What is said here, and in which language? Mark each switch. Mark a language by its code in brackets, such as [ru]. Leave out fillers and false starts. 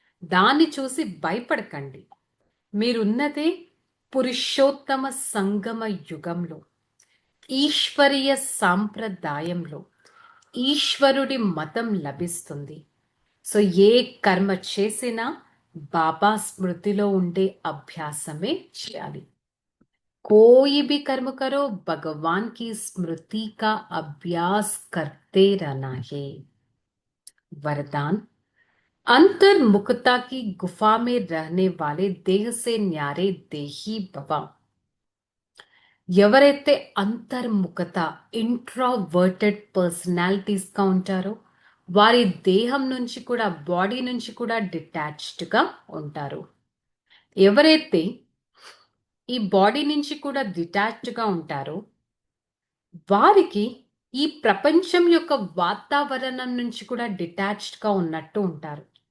[te] దాన్ని చూసి భయపడకండి. మీరున్నదే పురుషోత్తమ సంగమ యుగంలో, ఈశ్వరీయ సాంప్రదాయంలో ఈశ్వరుడి మతం లభిస్తుంది. సో ఏ కర్మ చేసినా బాబా స్మృతిలో ఉండే అభ్యాసమే చేయాలి. [hi] कोई भी कर्म करो भगवान की स्मृति का अभ्यास करते रहना है. वरदान, अंतर्मुखता की गुफा में रहने वाले देह से न्यारे देही भव. [te] ఎవరైతే అంతర్ముఖత [en] introverted personalities [te] గా ఉంటారో వారి దేహం నుంచి కూడా, బాడీ నుంచి కూడా డిటాచ్డ్ గా ఉంటారు. ఎవరైతే ఈ బాడీ నుంచి కూడా డిటాచ్డ్ గా ఉంటారో వారికి ఈ ప్రపంచం యొక్క వాతావరణం నుంచి కూడా డిటాచ్డ్ గా ఉన్నట్టు ఉంటారు.